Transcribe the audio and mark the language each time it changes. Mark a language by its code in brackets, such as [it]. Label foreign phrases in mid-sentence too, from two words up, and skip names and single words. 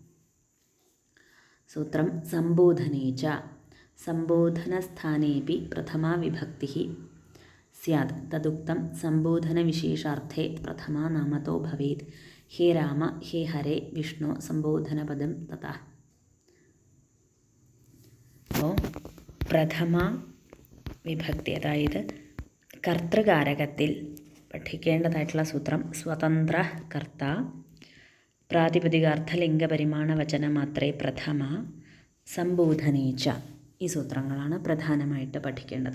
[sa] सूत्रं सम्बोधने च सम्बोधनस्थानेऽपि प्रथमा विभक्तिः स्यात् तदुक्तं सम्बोधनविशेषार्थे प्रथमा नामतो भवेत्। हे राम हे हरे विष्णु सम्बोधनपदं ततः। [ml] അപ്പോൾ പ്രഥമ വിഭക്തി അതായത് കർത്തൃകാരകത്തിൽ പഠിക്കേണ്ടതായിട്ടുള്ള സൂത്രം [sa] സ്വതന്ത്ര കർത്ത പ്രാതിപദികാർത്ഥലിംഗപരിമാണവചനമാത്രേ പ്രഥമ സംബോധനേച്ച [ml] ഈ സൂത്രങ്ങളാണ് പ്രധാനമായിട്ട് പഠിക്കേണ്ടത്.